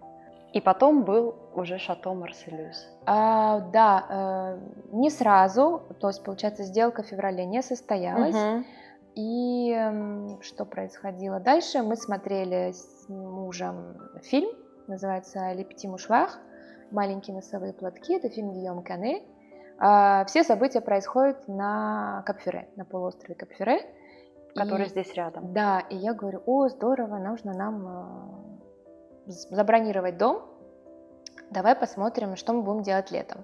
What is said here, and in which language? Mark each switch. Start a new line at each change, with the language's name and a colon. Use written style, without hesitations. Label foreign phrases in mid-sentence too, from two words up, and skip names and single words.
Russian: И потом был уже шато Марсельюз. Да, не сразу. То есть, получается, сделка в феврале не состоялась. И что происходило дальше? Мы смотрели с мужем фильм, называется «Les petits mouchoirs», «Маленькие носовые платки», это фильм Гийом Кане. Все события происходят на Кап-Ферре, на полуострове Кап-Ферре. Который здесь рядом. Да, и я говорю, здорово, нужно нам забронировать дом, давай посмотрим, что мы будем делать летом.